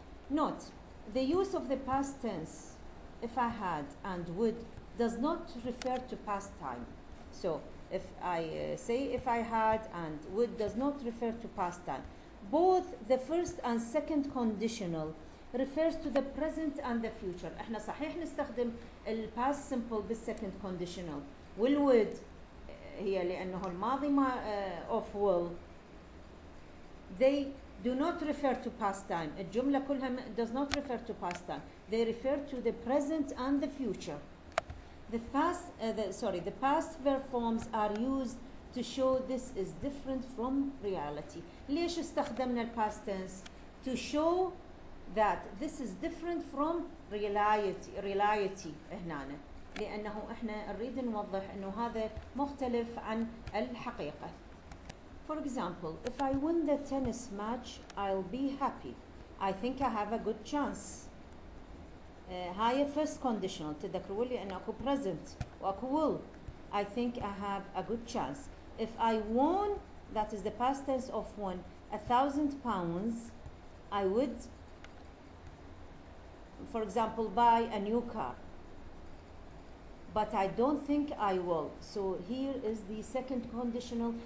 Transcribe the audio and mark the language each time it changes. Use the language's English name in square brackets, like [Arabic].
[English] Note, the use of the past tense, if I had and would, does not refer to past time. So if I say if I had and would does not refer to past time. Both the first and second conditional refers to the present and the future. [Arabic] احنا صحيح نستخدم past simple بالsecond conditional. والwould هي لأنه الماضي of will. [English] They do not refer to past time. [Arabic] الجملة كلها [English] does not refer to past time. They refer to the present and the future. The past verb forms are used to show this is different from reality. [Arabic] ليش استخدمنا [English] past tense? To show that this is different from reality هنا. [Arabic] لأنه احنا نريد نوضح إنه هذا مختلف عن الحقيقة. [English] For example, if I win the tennis match, I'll be happy. I think I have a good chance. هاي first conditional. [Arabic] تذكروا لي أن أكو present وأكو will. [English] I think I have a good chance. If I won, that is the past tense of won, £1,000, I would, for example, buy a new car. But I don't think I will. So here is the second conditional.